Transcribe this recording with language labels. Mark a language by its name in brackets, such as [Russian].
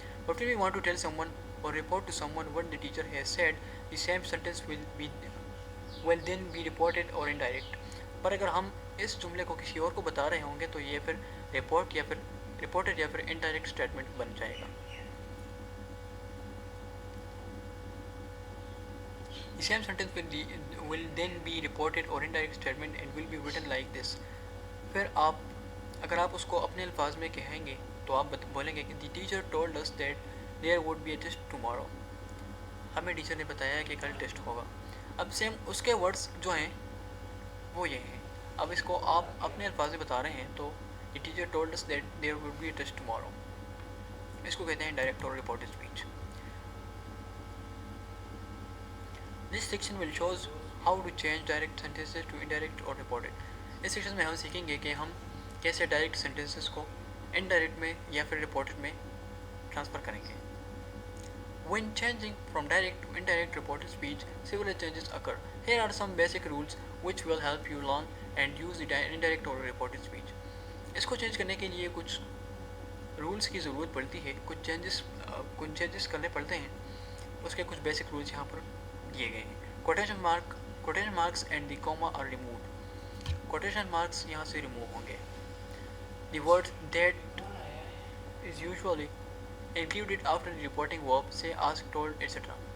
[English] But when we want to tell someone or report to someone what the teacher has said, the same sentence will then be reported or indirect. [Urdu] پر اگر ہم اس جملے کو کسی اور کو بتا رہے ہوں گے تو یہ پھر رپورٹڈ یا پھر انڈائریکٹ اسٹیٹمنٹ بن جائے گا. [English] The same sentence will then be reported or indirect statement and will be written like this. [Urdu] پھر اگر آپ اس کو اپنے الفاظ میں کہیں گے تو آپ بولیں گے کہ the teacher told us that there would be a test tomorrow. ہمیں ٹیچر نے بتایا کہ کل ٹیسٹ ہوگا. اب سیم اس کے ورڈز جو ہیں وہ یہ ہیں. [English] اب اس کو آپ اپنے الفاظ میں بتا رہے ہیں تو the teacher told us that there would be a test tomorrow. [Urdu] اس کو کہتے ہیں ڈائریکٹ اور reported speech. [English] This section will shows how to change direct sentences to indirect or reported. [Urdu] اس section میں ہم سیکھیں گے کہ ہم کیسے ڈائریکٹ سینٹینسز کو انڈائریکٹ میں یا پھر رپورٹڈ میں ٹرانسفر کریں گے. [English] When changing from direct to indirect reported speech, several changes occur. Here are some basic rules which will help you learn and use the indirect or reported speech. [Urdu] اس کو change کرنے کے لیے کچھ rules کی ضرورت پڑتی ہے, کچھ چینجز کرنے پڑتے ہیں. اس کے کچھ بیسک رولز یہاں پر دیے گئے ہیں. [English] Quotation marks and the comma are removed. [Urdu] Quotation marks یہاں سے ریموو ہوں گے. [English] The word that is usually included after the reporting verb, say, ask, told, etc.